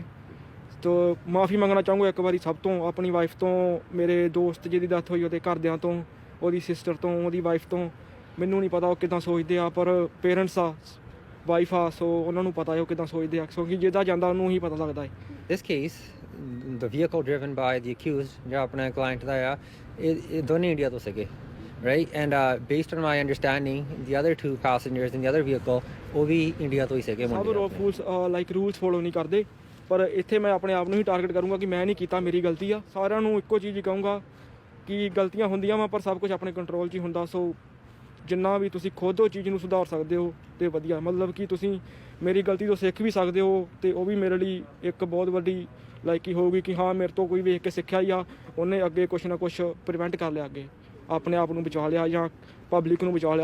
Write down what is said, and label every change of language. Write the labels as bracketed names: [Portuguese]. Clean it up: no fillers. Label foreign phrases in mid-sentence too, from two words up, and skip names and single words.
[Punjabi] ਤੋ ਮਾफ़ੀ ਮੰਗਣਾ ਚਾਹੂੰਗਾ ਇੱਕ ਵਾਰੀ ਸਭ ਤੋਂ, ਆਪਣੀ ਵਾਈਫ ਤੋਂ, ਮੇਰੇ ਦੋਸਤ ਜਿਹਦੀ ਡੈਥ ਹੋਈ ਉਹਦੇ ਘਰਦਿਆਂ ਤੋਂ, ਉਹਦੀ ਸਿਸਟਰ ਤੋਂ, ਉਹਦੀ ਵਾਈਫ ਤੋਂ। ਮੈਨੂੰ ਨਹੀਂ ਪਤਾ ਉਹ ਕਿੱਦਾਂ ਸੋਚਦੇ ਆ, ਪਰ ਪੇਰੈਂਟਸ ਆ, ਵਾਈਫ ਆ, ਸੋ ਉਹਨਾਂ ਨੂੰ ਪਤਾ ਹੈ ਉਹ ਕਿੱਦਾਂ ਸੋਚਦੇ ਆ, ਕਿਉਂਕਿ ਜਿਹਦਾ ਜਾਂਦਾ ਉਹਨੂੰ ਹੀ ਪਤਾ ਲੱਗਦਾ ਹੈ। [English] This case, the vehicle driven by the accused, [Punjabi] ਜਿਹੜਾ ਆਪਣਾ client ਦਾ ਆ, ਇਹ ਦੋਨੇ ਇੰਡੀਆ ਤੋਂ ਸੀਗੇ, [English] right? And based on my understanding, the other two passengers in the other vehicle, [Punjabi] ਉਹ ਵੀ ਇੰਡੀਆ ਤੋਂ ਹੀ ਸੀਗੇ। ਸਭ [English] rules follow [Punjabi] ਨਹੀਂ ਕਰਦੇ, ਪਰ ਇੱਥੇ ਮੈਂ ਆਪਣੇ ਆਪ ਨੂੰ ਹੀ ਟਾਰਗੇਟ ਕਰੂੰਗਾ ਕਿ ਮੈਂ ਨਹੀਂ ਕੀਤਾ, ਮੇਰੀ ਗਲਤੀ ਆ। ਸਾਰਿਆਂ ਨੂੰ ਇੱਕੋ ਚੀਜ਼ ਹੀ ਕਹੂੰਗਾ ਕਿ ਗਲਤੀਆਂ ਹੁੰਦੀਆਂ ਵਾ, ਪਰ ਸਭ ਕੁਝ ਆਪਣੇ ਕੰਟਰੋਲ 'ਚ ਹੀ ਹੁੰਦਾ। ਸੋ ਜਿੰਨਾ ਵੀ ਤੁਸੀਂ ਖੁਦ ਉਹ ਚੀਜ਼ ਨੂੰ ਸੁਧਾਰ ਸਕਦੇ ਹੋ ਤੇ ਵਧੀਆ, ਮਤਲਬ ਕਿ ਤੁਸੀਂ ਮੇਰੀ ਗਲਤੀ ਤੋਂ ਸਿੱਖ ਵੀ ਸਕਦੇ ਹੋ ਤੇ ਉਹ ਵੀ ਮੇਰੇ ਲਈ ਇੱਕ ਬਹੁਤ ਵੱਡੀ ਲਾਈਕੀ ਹੋਊਗੀ ਕਿ ਹਾਂ ਮੇਰੇ ਤੋਂ ਕੋਈ ਵੇਖ ਕੇ ਸਿੱਖਿਆ ਹੀ ਆ, ਉਹਨੇ ਅੱਗੇ ਕੁਛ ਨਾ ਕੁਛ ਪ੍ਰੀਵੈਂਟ ਕਰ ਲਿਆ, ਅੱਗੇ ਆਪਣੇ ਆਪ ਨੂੰ ਬਚਾ ਲਿਆ ਜਾਂ ਪਬਲਿਕ ਨੂੰ ਬਚਾ ਲਿਆ।